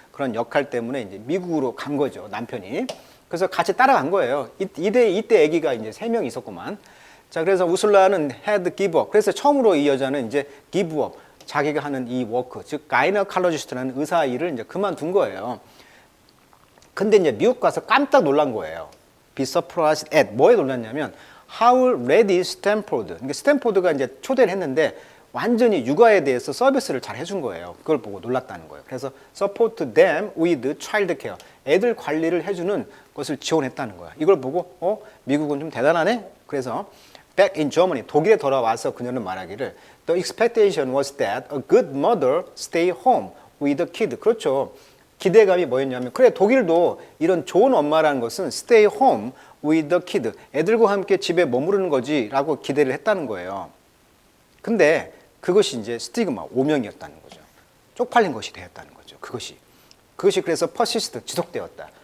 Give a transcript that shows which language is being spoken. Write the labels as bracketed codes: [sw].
[ko] 그런 역할 때문에 이제 미국으로 간 거죠, 남편이. 그래서 같이 따라간 거예요. 이때 아기가 이제 3명 있었구만. 자, 그래서 우슬라는 [en] had give up. [ko] 그래서 처음으로 이 여자는 이제 give up. 자기가 하는 이 워크, 즉 가이너컬러지스트라는 의사 일을 이제 그만둔 거예요. 근데 이제 미국 가서 깜짝 놀란 거예요. [en] Be surprised at [ko] 뭐에 놀랐냐면 [en] how ready Stanford. [ko] 그러니까 스탠포드가 이제 초대를 했는데 완전히 육아에 대해서 서비스를 잘 해준 거예요. 그걸 보고 놀랐다는 거예요. 그래서 [en] support them with child care. [ko] 애들 관리를 해주는 것을 지원했다는 거야. 이걸 보고 미국은 좀 대단하네. 그래서 [en] back in Germany, [ko] 독일에 돌아와서 그녀는 말하기를 [en] the expectation was that a good mother stay home with the kid. [ko] 그렇죠. 기대감이 뭐였냐면 그래 독일도 이런 좋은 엄마라는 것은 [en] stay home with the kid. [ko] 애들과 함께 집에 머무르는 거지라고 기대를 했다는 거예요. 근데 그것이 이제 스티그마, 오명이었다는 거죠. 쪽팔린 것이 되었다는 거죠. 그것이 그래서 persist, 지속되었다.